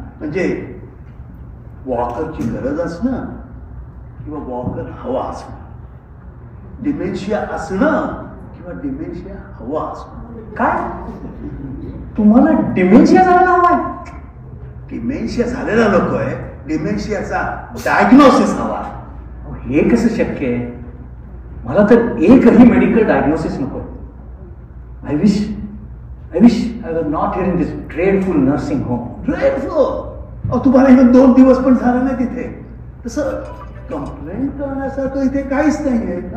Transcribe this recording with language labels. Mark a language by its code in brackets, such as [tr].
[mr] म्हणजे वॉकरची गरज असणं किंवा वॉकर हवा असणं, डिमेन्शिया असणं किंवा डिमेन्शिया हवा असणं. काय तुम्हाला डिमेन्शिया झाला हवाय? डिमेन्शिया झालेला नको आहे, डिमेन्शियाचा डायग्नोसिस हवा. हे कसं शक्य आहे? मला तर एकही मेडिकल डायग्नोसिस नको. [en] I wish I was not here in this dreadful nursing home. Dreadful? [mr] तुम्हाला इथं 2 दिवस पण झाला नाही तिथे. तसं कंप्लेंट करण्यासारखं इथे काहीच नाहीये.